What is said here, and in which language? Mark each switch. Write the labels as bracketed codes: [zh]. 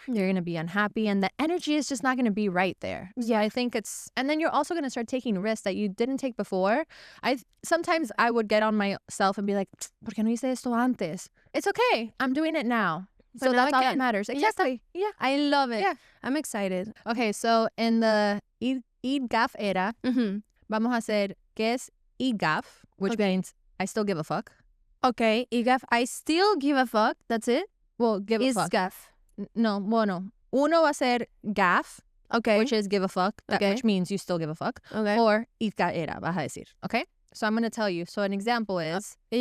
[en] You're going to be unhappy and the energy is just not going to be right there. Yeah, I think and then you're also going to start taking risks that you didn't take before. Sometimes I would get on myself and be like, [es] ¿por qué no hice esto antes? [en] It's okay. I'm doing it now. So that's all that matters. Exactly. Yeah. I love it. Yeah. I'm excited. Okay, so in the IDGAF era, [es] vamos a hacer ¿qué es IDGAF? [en] Which means I still give a fuck. Okay, IDGAF, I still give a fuck. That's it? Well, give a fuck. IDGAF. [es] No, bueno. Uno va a ser GAF, [en] which is give a fuck, which means you still give a fuck. Okay. Or IDGA era, [es] vas a decir. [en] Okay? So I'm going to tell you. So an example is...